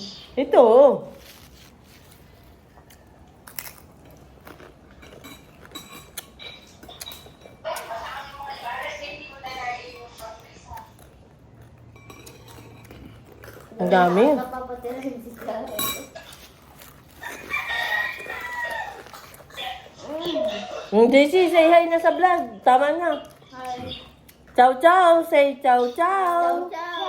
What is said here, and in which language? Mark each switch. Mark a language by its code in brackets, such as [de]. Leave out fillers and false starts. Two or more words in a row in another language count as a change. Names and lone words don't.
[tl] Ito. Ang dami. Napapatirahin si Karen. JC, [en] say hi [tl] na sa vlog. Tama na. [en] Hi. [it] Ciao, ciao. Say ciao, ciao. Ciao, ciao.